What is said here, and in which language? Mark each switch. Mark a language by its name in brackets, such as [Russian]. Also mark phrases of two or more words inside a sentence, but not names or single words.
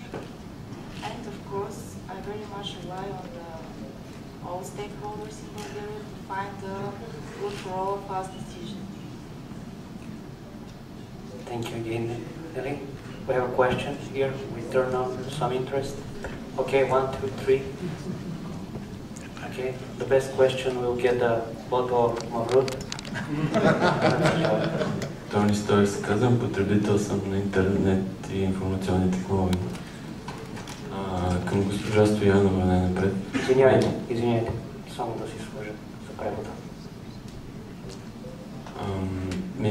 [English] And of course, I very much rely on all stakeholders in Bulgaria to find a good for all of us decision. Thank you again, Nelly. We have a question here. We turn on some interest. Okay, 1, 2, 3. Okay, the best question will get a bottle of Mavrut. [Bulgarian] Тони Стоев, казвам, потребител съм на интернет и информационни технологии. Към госпожа Стоянова най-напред. Извиняйте, само да си сложа за превода.